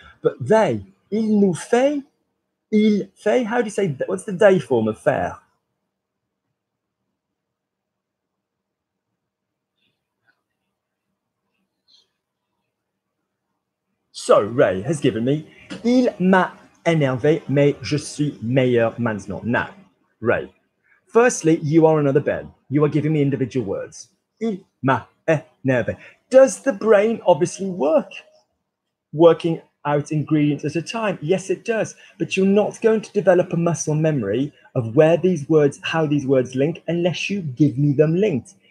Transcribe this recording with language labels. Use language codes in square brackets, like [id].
[en] But they, [fr] il nous fait, il fait. [en] How do you say, what's the day form of faire? So, Ray has given me, [fr] il m'a énervé, mais je suis meilleur maintenant. [en] Now, Ray, firstly, you are another Ben. You are giving me individual words. [fr] Il m'a énervé. [en] Does the brain obviously work? Working out ingredients at a time? Yes, it does. But you're not going to develop a muscle memory of where these words, how these words link, unless you give me them linked.